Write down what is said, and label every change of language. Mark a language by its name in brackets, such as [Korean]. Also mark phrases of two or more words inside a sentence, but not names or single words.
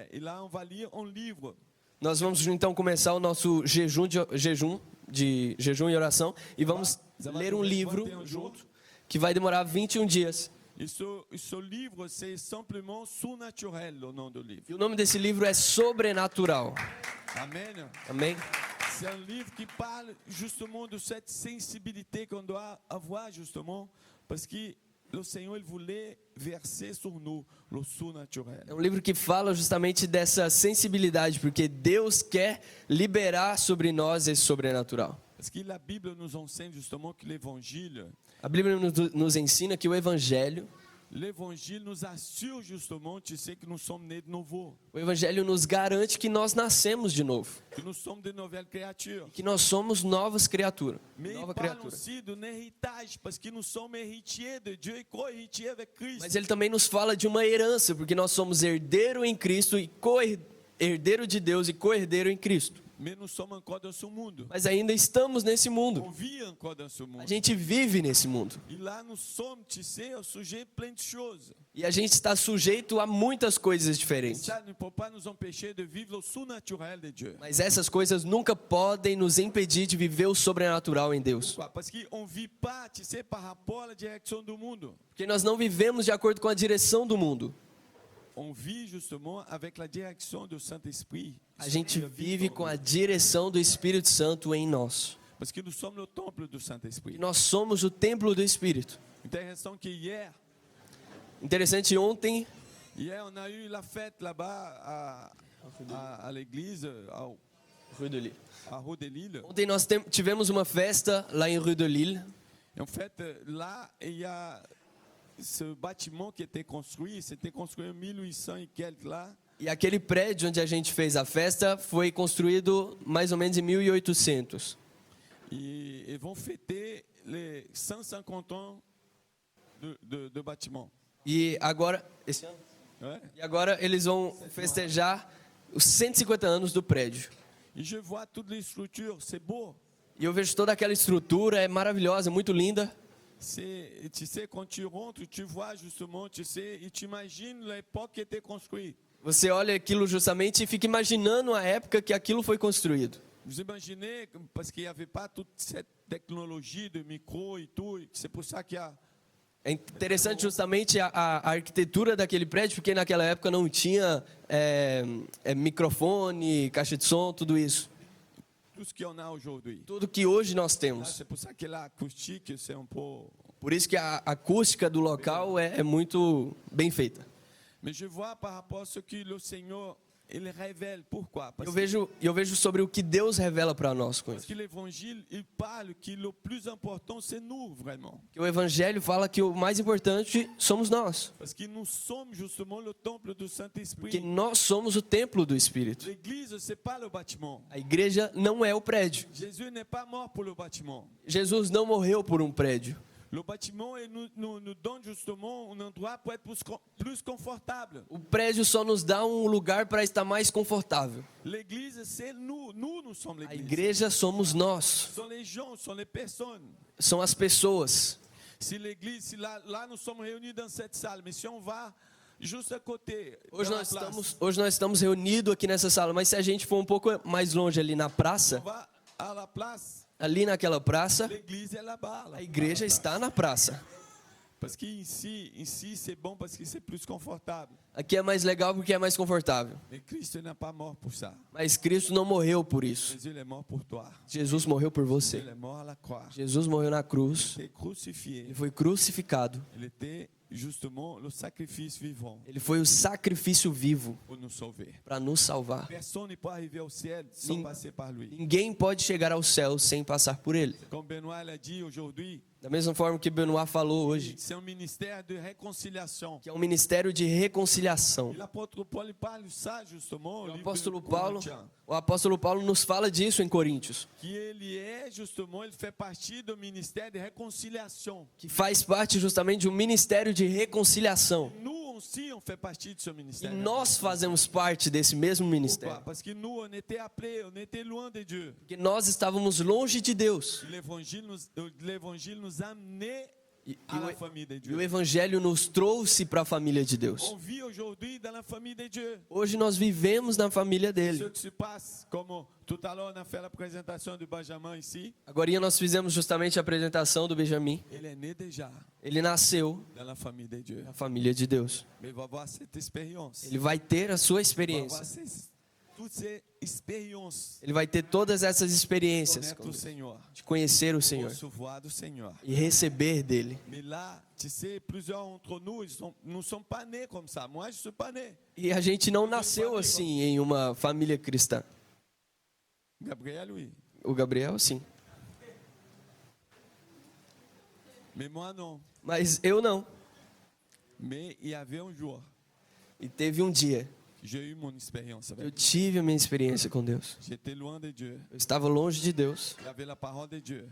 [French] Et là, on va lire un livre. [Portuguese] nós vamos então começar o nosso jejum e oração e vamos ler um livro junto que vai demorar 21 dias. [French] Et ce livre, c'est simplement surnaturel, le nom du livre. [Portuguese] E o nome desse livro é Sobrenatural. [French] Amen. [Portuguese] Amém? [French] C'est un livre qui parle justement de cette sensibilité qu'on doit avoir justement parce que le Seigneur il voulait verser sur nous le surnaturel. [Portuguese] É um livro que fala justamente dessa sensibilidade, porque Deus quer liberar sobre nós esse sobrenatural. [French] Parce que la Bible nous enseigne justement que l'évangile [Portuguese] A Bíblia nos ensina que o Evangelho [French] nous assure justement, tu sais, que nous sommes nés de nouveau, [Portuguese] O Evangelho nos garante que nós nascemos de novo, [French] que nous sommes de nouvelles créatures. [Portuguese] que nós somos novas criaturas, [French] Mais [Portuguese] nova [French] il parle [Portuguese] criatura. [French] aussi d'un héritage parce que nous sommes héritiers de Dieu et co-héritiers avec Christ. [Portuguese] Mas ele também nos fala de uma herança, porque nós somos herdeiro em Cristo e co-herdeiro de Deus e co-herdeiro em Cristo. [French] mais nous sommes encore dans ce monde. [Portuguese] Mas ainda estamos nesse mundo. [French] On vit encore dans ce [Portuguese] A [French] monde. [Portuguese] gente vive nesse mundo. [French] Et là, nous sommes, tu sais, au sujet plein de choses. [Portuguese] E a gente está sujeito a muitas coisas [French] Et [Portuguese] diferentes. [French] ça ne peut pas nous empêcher de vivre le surnaturel de Dieu. [Portuguese] Mas essas coisas nunca podem nos impedir de viver o sobrenatural em Deus. [French] Pourquoi? Parce qu'on ne vit pas, tu sais, par rapport à la direction du monde. [Portuguese] Porque nós não vivemos de acordo com a direção do mundo. [French] On vit justement avec la direction du Saint-Esprit. [Portuguese] A gente vive com a direção do Espírito Santo em nós. [French] Parce que nous sommes le temple du [Portuguese] E [French] Saint-Esprit. [Portuguese] nós somos o templo do Espírito. [French] Intéressant que hier, [Portuguese] Interessante, ontem [French] on a eu la fête là-bas à l'église, à Rue de Lille. [Portuguese] Ontem nós tivemos uma festa lá em Rue de Lille. [French] Et en fait, là, il y a ce bâtiment qui était construit, c'était construit en 1800 et quelques là. [Portuguese] E aquele prédio onde a gente fez a festa foi construído mais ou menos em 1800. [French] Et vont fêter les 150 ans de bâtiment. [Portuguese] E agora, esse ano? [French] Ouais. [Portuguese] E agora eles vão festejar os 150 anos do prédio. [French] Et je vois toutes les structures, c'est beau. [Portuguese] E eu vejo toda aquela estrutura, é maravilhosa, muito linda. [French] Tu sais, quand tu rentres, tu vois justement, tu sais, et tu imagines l'époque qui était construite. [Portuguese] Você olha aquilo justamente e fica imaginando a época que aquilo foi construído. [French] Vous imaginez, parce qu'il n'y avait pas toute cette technologie de micro et tout, et c'est pour ça qu'il y a... [Portuguese] É interessante justamente a arquitetura daquele prédio, porque naquela época não tinha microfone, caixa de som, tudo isso. [French] tout ce qu'il y en a aujourd'hui. [Portuguese] Tudo que hoje nós [French] Là, [Portuguese] temos. [French] c'est pour ça que l'acoustique, c'est un peu... [Portuguese] Por isso que a acústica do local é muito bem feita. [French] Mais je vois par rapport à ce que le Seigneur, il révèle. Pourquoi? Parce [Portuguese] Eu vejo sobre o que Deus revela para nós com [French] parce [Portuguese] isso. [French] que l'évangile, il parle que le plus important, c'est nous, vraiment. [Portuguese] Que o Evangelho fala que o mais importante somos nós. [French] Parce que nous sommes justement le temple du [Portuguese] Que [French] Saint-Esprit. [Portuguese] nós somos o templo do Espírito. [French] L'église, c'est pas le bâtiment. [Portuguese] A igreja não é o prédio. [French] Jésus n'est pas mort pour le bâtiment. [Portuguese] Jesus não morreu por um prédio. [French] Le bâtiment il nous donne justement un endroit pour être plus confortable. [Portuguese] O prédio só nos dá um lugar para estar mais confortável. [French] L'église, c'est nous. Nous sommes [Portuguese] A [French] l'église. [Portuguese] igreja somos nós. [French] Ce sont les gens, ce sont les personnes. [Portuguese] São as pessoas. [French] Si l'église, si là nous sommes réunis dans cette salle, mais si on va juste à côté, [Portuguese] Hoje [French] dans la [Portuguese] nós [French] place, [Portuguese] estamos reunidos aqui nessa sala, mas se a gente for um pouco mais longe ali na praça, [French] on va à la place, [Portuguese] ali naquela praça, [French] l'église est là-bas. [Portuguese] a igreja está na praça. [French] Parce que ici c'est bon parce que c'est plus confortable. [Portuguese] Aqui é mais legal porque é mais confortável. [French] Mais Christ n'est pas mort pour ça. [Portuguese] Mas Cristo não morreu por isso. [French] Jésus il est mort pour toi. [Portuguese] Jesus morreu por você. [French] Il est mort à la croix. [Portuguese] Jesus morreu na cruz. [French] Il était crucifié. [Portuguese] Ele foi crucificado. [French] Il était justement le sacrifice vivant [Portuguese] Ele foi o sacrifício vivo [French] pour nous sauver. [Portuguese] para nos salvar. [French] Personne ne peut arriver au ciel sans passer par lui. [Portuguese] Ninguém pode chegar ao céu sem passar por ele. [French] Comme Benoît l'a dit aujourd'hui, [Portuguese] Da mesma forma que Benoit falou hoje, [French] c'est un ministère de réconciliation. [Portuguese] que é um ministério de reconciliação. [French] Et l'apôtre Paul il parle de ça justement au livre [Portuguese] apóstolo [French] de [Portuguese] Paulo, [French] Corinthiens, [Portuguese] o apóstolo Paulo nos fala disso em Coríntios, que ele é [French] justement, il fait partie do ministère de réconciliation. [Portuguese] que faz parte justamente de um ministério de reconciliação. [French] Nous aussi, on fait partie de ce [Portuguese] E [French] ministère. [Portuguese] nós fazemos parte desse mesmo [French] Pourquoi? [Portuguese] ministério, [French] Parce que nous, on était appelés, on était loin de Dieu. [Portuguese] porque nós estávamos longe de Deus. [French] L'évangile nous a amenés [Portuguese] E [French] à la famille de [Portuguese] o [French] Dieu. [Portuguese] evangelho nos trouxe para a família de Deus. [French] On vit aujourd'hui dans la famille de Dieu. [Portuguese] Hoje nós vivemos na família [French] Ce [Portuguese] dele. [French] qui se passe, comme tout à l'heure on a fait la présentation de Benjamin ici, [Portuguese] Agora nós fizemos justamente a apresentação do Benjamin. [French] il est né déjà [Portuguese] Ele nasceu [French] dans la famille de Dieu. [Portuguese] na família de Deus. [French] Mais il va avoir cette expérience. [Portuguese] Ele vai ter a sua [French] Il va avoir [Portuguese] experiência. [French] toutes ces expériences. [Portuguese] Ele vai ter todas essas experiências [French] Connaître [Portuguese] o Senhor. de conhecer o Senhor [French] Recevoir du Senhor. [Portuguese] e receber dele. [French] Mais là, tu sais, plusieurs d'entre nous, nous ne sommes pas nés comme ça. Moi, je ne suis pas né. [Portuguese] E a gente não nasceu assim em uma família cristã. [French] Gabriel, oui. [Portuguese] O Gabriel, sim. [French] Mais moi, non. [Portuguese] Mas eu não. [French] Mais il y avait un jour, [Portuguese] E teve um dia, [French] j'ai eu mon expérience [Portuguese] eu [French] avec. [Portuguese] tive a minha experiência com Deus. [French] J'étais loin de Dieu. [Portuguese] Eu estava longe de Deus. [French] Il y avait la parole de Dieu